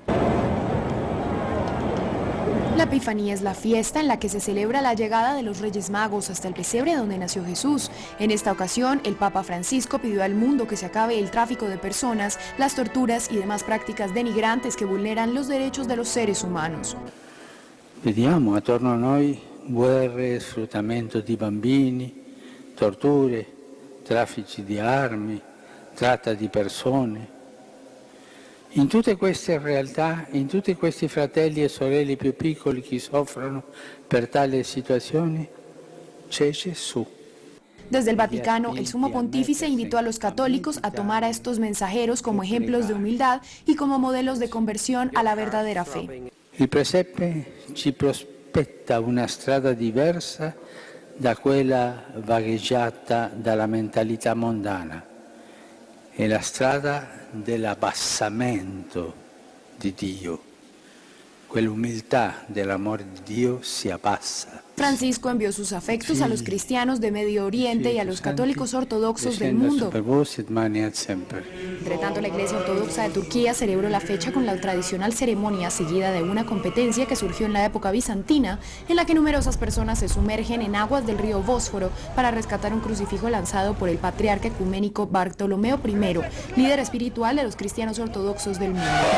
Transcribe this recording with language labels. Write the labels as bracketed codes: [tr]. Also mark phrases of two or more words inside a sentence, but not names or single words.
[es] La Epifanía es la fiesta en la que se celebra la llegada de los Reyes Magos hasta el pesebre donde nació Jesús. En esta ocasión, el Papa Francisco pidió al mundo que se acabe el tráfico de personas, las torturas y demás prácticas denigrantes que vulneran los derechos de los seres humanos. [it] Vediamo attorno a noi guerre, sfruttamento di bambini, torture, traffici di armi, tratta di persone. In tutte queste realtà, in tutti questi fratelli e sorelle più piccoli che soffrono per tali situazioni, c'è Gesù. [es] Desde el Vaticano, el Sumo Pontífice invitó a los católicos a tomar a estos mensajeros como ejemplos de humildad y como modelos de conversión a la verdadera fe. [it] Il presepe ci prospetta una strada diversa da quella vagheggiata dalla mentalità mondana. È la strada dell'abbassamento di Dio, quell'umiltà dell'amore di Dio si abbassa. [es] Francisco envió sus afectos a los cristianos de Medio Oriente y a los católicos ortodoxos del mundo. Entre tanto, la Iglesia Ortodoxa de Turquía celebró la fecha con la tradicional ceremonia seguida de una competencia que surgió en la época bizantina, en la que numerosas personas se sumergen en aguas del río Bósforo para rescatar un crucifijo lanzado por el patriarca ecuménico Bartolomeo I, líder espiritual de los cristianos ortodoxos del mundo.